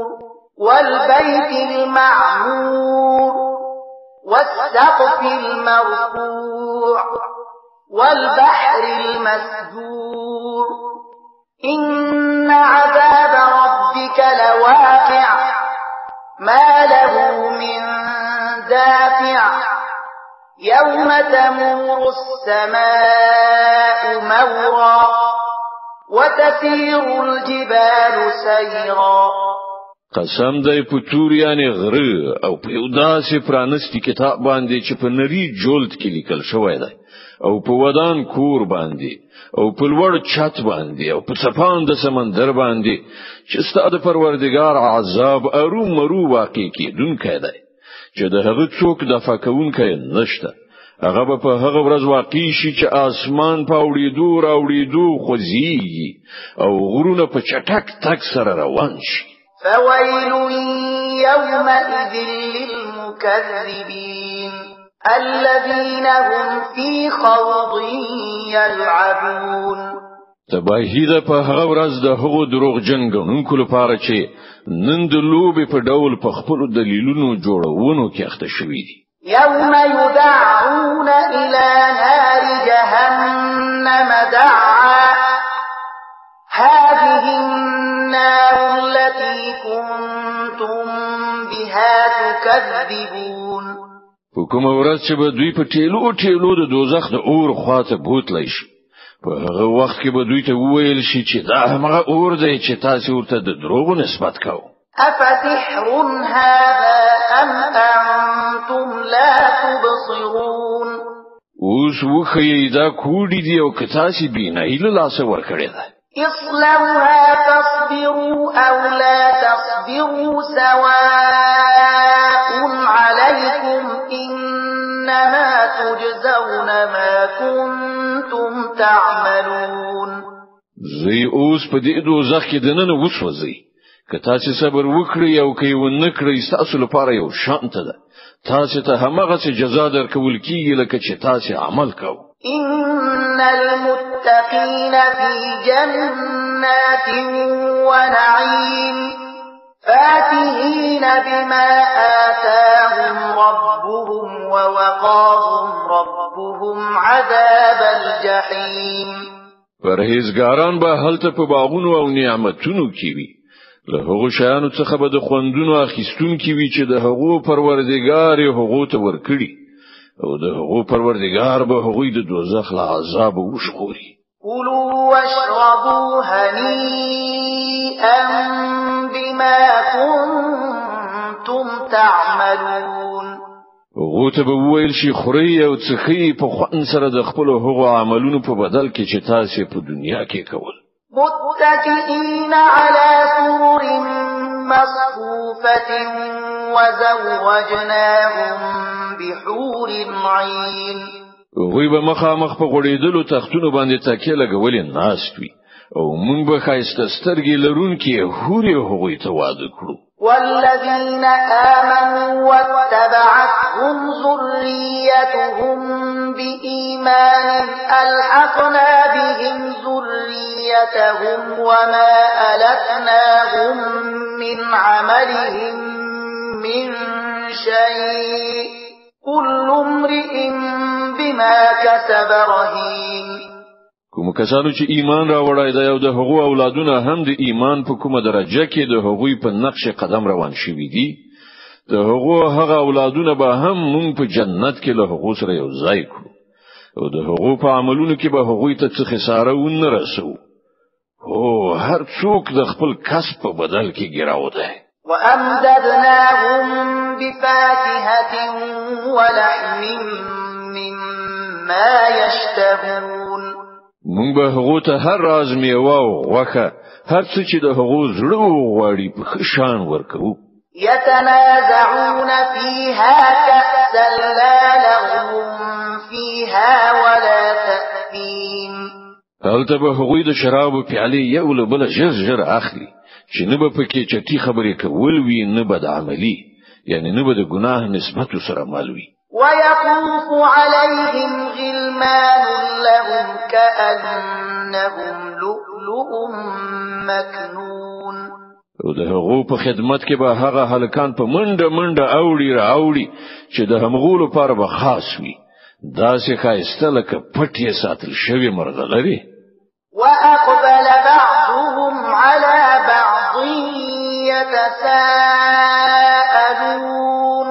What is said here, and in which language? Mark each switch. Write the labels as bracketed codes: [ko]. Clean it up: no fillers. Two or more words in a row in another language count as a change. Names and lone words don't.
[ar] والبيت المعمور والسقف المرفوع والبحر المسجور إن عذاب ربك لواقع ما له من دافع يوم تمور السماء مورا وتسير الجبال سيرا. [ps] قسم دی په تور یعنی غره او په یو داسې پرانستی کتاب باندې چې په نری جلد کې لیکل شوی دی او په ودان کور باندې او په لوړ چت باندې او په څپان د سمندر باندې چې ستاسو پروردگار عذاب ارومرو واقع کیدونکی دی چې د هغه څوک د فکونکی نشته. هغه په هغه ورځ واقع شي چې اسمان په اوریدو خوځي او غرونه په چټک تک سره روان شي. [ar] فويل يومئذ للمكذبين الذين هم في خوض يلعبون. [ps] تباهی ده په هغه ورځ د هغو دروغجن ګڼونکو لپاره چې نن د لوبې په ډول په خپل دلیلونو جوړونو کې اخته شوي دي. [ar] يوم يدعون إلى نار جهنم دعا هذه النار التي كنتم بها تكذبون. [ps] په کوم ورځ چې به دوی په ټیلو د دوزخ د اور خواته بوتلی شي په هغه وخت کې به دوی ته وویل شي چې دا هغه اور دی چې تاسو ورته د دروغو نسبت کوئ. [ar] أفسحر هذا أم أنتم لا تبصرون. [ps] اوس وخی دا کوډی دی او کتاسي بینای له لاس ورکړی ده. [ar] اصلوها تصبروا أو لا تصبروا سواء عليكم إنما تجزون ما كنتم تعملون. [ps] زی اوس په دې دوزخ کې دننه وسوځي. که تاسو صبر وکړئ او که ونه کړئ تاسو لپاره یو شانت ده. تاسو ته همغه څه جزا درکول کیږي لکه چې تاسو عمل کوئ. [ar] إن المتقين في جنات ونعيم فاكهين بما آتاهم ربهم ووقاهم ربهم عذاب الجحيم. [ps] پرهیزګاران به هلته په باغونو او نعمتونو کې وي. له هغو شیانو څخه به د خوندونو اخیستون کی وی چې د هغو پروردگار یې هغو ته ورکړي او د هغو پروردگار به هغوی د دوزخ له عذاب وشغوري. [ar] كلوا واشربوا هنيئا بما كنتم تعملون. [ps] هغو ته به وویل شي خوري او څخي په خوان سره د خپل هغو عملونو په بدل کې چې تاسو په دنیا کې کول. [ar] متكئين على سرر مصفوفة وزوجناهم بحور عين. [ps] وی به مخامخ په غړېدلو تختونو باندې تکیه لګولې ناست وي او موږ به خایسته سترګې لرونکي حورې هغوی ته واده کړو. [ar] والذين آمنوا واتبعتهم ذريتهم بإيمان ألحقنا بهم ذريتهم وما ألتناهم من عملهم من شيء كل امرئ بما كسب رهين. [ps] کوم کسانو چې ایمان راوړای دی او د هغو اولادونه هم د ایمان په کومه درجه کې د هغوی په نقش قدم روان شوي دي د هغه اولادونه به هم مونږ په جنت کې له هغو سره یو ځای کړو او د هغو په عملونو کې به هغوی ته څه خساره ونه رسو. او هر څوک د خپل کسب په بدل کې ګراو دی. [ar] وأمددناهم بفاكهة ولحم مما يشتهون [ps] مونږ به هغه ته هر راز میوه او غوښه هر څه چې د هغو زړه وغواړي په ښه شان ورکوو. [ar] يتنازعون فيها كأسا لا لغو فيها ولا تأثيم [ps] هلته به هغوی د شرابو پیالې یو له بله ژر ژر اخلي چې نه به پکې چټي خبرې کول وي نه به د عملي یعنی نه به د ګناه نسبت سره مل وي. [ar] ويطوف عليهم غلمان لهم كأنهم لؤلؤ مكنون [ps] او د هغو په خدمت کې به هغه هلکان په منډه منډه راوړي چې د همغو لپاره به خاص وي داسې ښایسته لکه پټې ساتل شوی مرغلرې. [ar] وأقبل بعضهم على بعض يتساءلون